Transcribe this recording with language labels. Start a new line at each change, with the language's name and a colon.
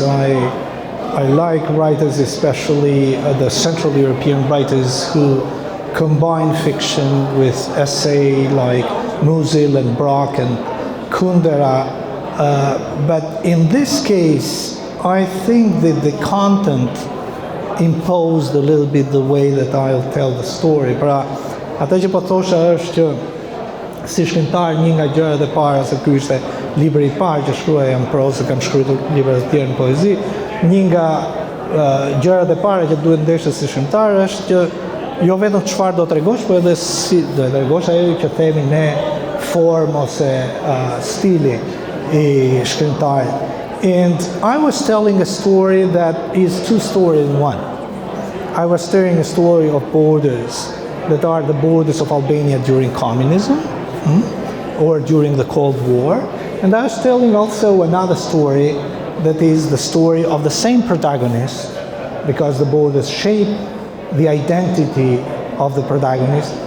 English: I like writers, especially the Central European writers who combine fiction with essay, like Musil and Brock and Kundera, But in this case, I think that the content imposed a little bit the way that I'll tell the story.
Albanian: Pra, ata që po thosha është që si shkrimtar një nga gjërat e para, se ky ishte libri i parë që shkruaja në prozë, kam shkruar libra të tjerë në poezi, një nga gjërat e para që duhet ndeshë si shkrimtar është që jo vetëm çfarë do t'rregosh, por edhe si do t'rregosh ajo që themi ne formë ose stili i shkrimtarit.
English: And I was telling a story that is two stories in one. I was telling a story of borders that are the borders of Albania during communism or during the Cold War. And I was telling also another story that is the story of the same protagonist, because the borders shape the identity of the protagonist.